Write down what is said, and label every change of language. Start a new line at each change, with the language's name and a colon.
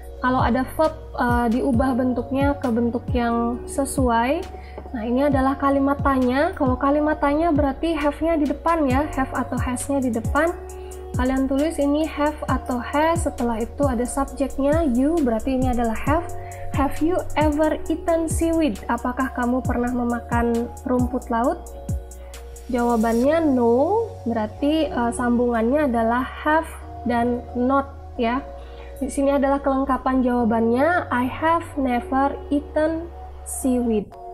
Indonesian: Kalau ada verb diubah bentuknya ke bentuk yang sesuai. Nah, ini adalah kalimat tanya. Kalau kalimat tanya berarti have-nya di depan ya, have atau has-nya di depan. Kalian tulis ini have atau has, setelah itu ada subjeknya you, berarti ini adalah have.
English: Have you ever eaten seaweed?
Indonesian: Apakah kamu pernah memakan rumput laut? Jawabannya no, berarti sambungannya adalah have dan not ya. Di sini adalah kelengkapan jawabannya,
English: I have never eaten seaweed.